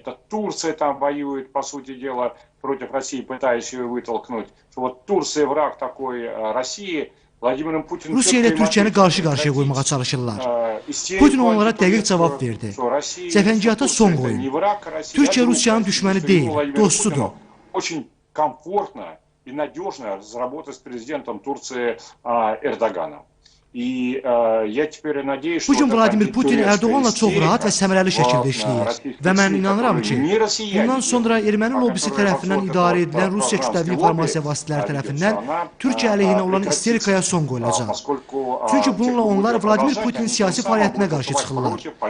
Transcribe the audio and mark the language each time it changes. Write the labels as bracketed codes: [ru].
[ru] Воюет, по сути дела, против России, пытаясь ее вытолкнуть. Вот Турция враг такой России. [az] Vladimir Putin Rusiya ilə Türkiyəni qarşı-qarşıya qoymağa çalışırlar. Putin onlara dəqiq cavab verdi. Cəfəngiyata son qoyun. Türkiyə Rusiyanın düşməni deyil, dostudur. [ru] Очень комфортно и надежно разработать с президентом Турции Эрдоганом. [az] Bugün Vladimir Putin Erdoğanla çox rahat və səmərəli şəkildə işləyir. Və mən inanıram ki, bundan sonra erməni lobbisi tərəfindən idarə edilən Rusiya kütləvi informasiya vasitələri tərəfindən Türkiyə əleyhinə olan isterikaya son qoyulacaq. Çünki bununla onlar Vladimir Putinin siyasi fəaliyyətinə qarşı çıxırlar.